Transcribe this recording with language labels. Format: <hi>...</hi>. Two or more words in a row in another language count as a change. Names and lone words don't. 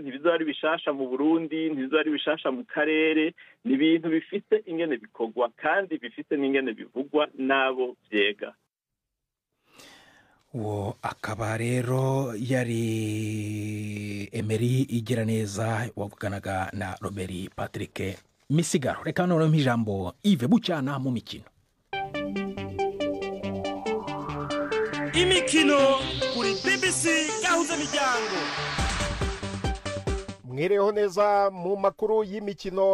<rn>Ntibizaba ari bishasha mu Burundi, ntibizaba ari bishasha mu karere, ni ibintu bifite ingene bikorwa kandi bifite n'ingene bivugwa n'abo vyega. uwo akaba rero yari Emery Igiraneza wavuganaga na Robert Patrick Misigaro. Reka noneho ijambo Yves Bucyana mu mikino. Imikino kuri BBC gahuza miryango. Mwireho neza mu makuru y'imikino.</rn>